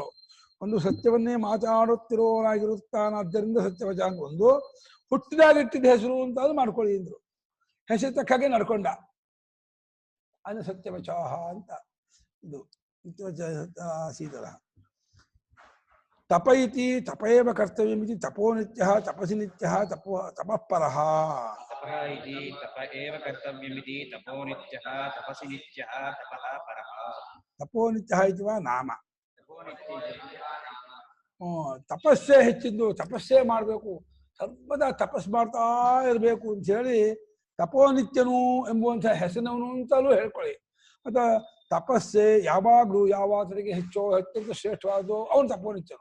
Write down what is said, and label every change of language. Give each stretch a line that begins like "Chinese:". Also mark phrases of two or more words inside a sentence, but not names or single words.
Kannada: ಒಂದು ಸತ್ಯವನ್ನೇ ಮಾತಾಡುತ್ತಿರೋನಾಗಿರುತ್ತಾನಾದ್ದರಿಂದ ಸತ್ಯವಚ ಅಂತ ಒಂದು, ಹುಟ್ಟಿದಾಗಿಟ್ಟಿದ್ದ ಹೆಸರು ಅಂತ ಅದು ಮಾಡ್ಕೊಳ್ಳಿ ಅಂದ್ರು. ಹೆಸರು ತಕ್ಕಾಗೆ ನಡ್ಕೊಂಡ, ಅದು ಸತ್ಯವಚಾಹ ಅಂತ. ಇದು ಸತ್ಯವಚ ಸೀತರ.
Sanskrit: ತಪ ಇತಿ ತಪೇವ ಕರ್ತವ್ಯಮಿತಿ ತಪೋ ನಿತ್ಯ ತಪಸಿ ನಿತ್ಯ ತಪಃಪರಃ. ತಪಃ ಇತಿ ತಪ ಏವ ಕರ್ತವ್ಯಮಿತಿ ತಪೋ ನಿತ್ಯಃ ತಪಸಿ ನಿತ್ಯಃ ತಪಃ ಪರಃ. ತಪೋ ನಿತ್ಯ ಇತಿ ವಾ ನಾಮ. ತಪೋ ನಿತ್ಯ
Kannada: ತಪಸ್ಸೇ ಹೆಚ್ಚಿದ್ದು, ತಪಸ್ಸೇ ಮಾಡಬೇಕು, ಸರ್ವದಾ ತಪಸ್ ಮಾಡ್ತಾ ಇರಬೇಕು ಅಂತ ಹೇಳಿ ತಪೋನಿತ್ಯನು ಎಂಬುವಂಥ ಹೆಸರಿನವನು ಅಂತಲೂ ಹೇಳ್ಕೊಳ್ಳಿ. ಮತ್ತು ತಪಸ್ಸೆ ಯಾವಾಗಲೂ ಯಾವಾತರಿಗೆ ಅತ್ಯಂತ ಶ್ರೇಷ್ಠವಾದೋ ಅವನು ತಪೋನಿತ್ಯನು.